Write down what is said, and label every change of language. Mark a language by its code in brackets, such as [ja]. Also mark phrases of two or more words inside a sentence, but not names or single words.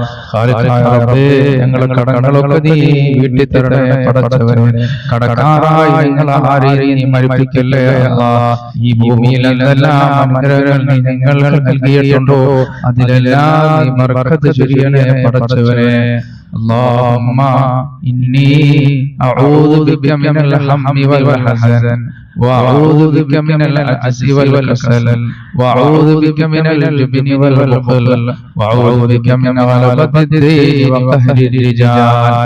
[ml] ഖാലിഖായ റബ്ബേ, ഞങ്ങളുടെ കടങ്ങളൊക്കെ നീ വീട്ടി തരണേ പടച്ചവനെ. കടക്കാരായി ഞങ്ങൾ ആരെയും നീ മരിപ്പിക്കല്ലേ അല്ലാഹ്. ഈ ഭൂമിയിൽ എന്തെല്ലാം അനുഗ്രഹങ്ങൾ നീ ഞങ്ങൾക്ക് നൽകിയിട്ടുണ്ടോ അതിലെല്ലാം നീ ബർക്കത്ത് ചൊരിയണേ പടച്ചവനെ. [ar] اللهم إني أعوذ بك من الهم والحزن وأعوذ بك من العجز والكسل وأعوذ بك من الجبن والبخل وأعوذ بك من غلبة الدين وقهر الرجال.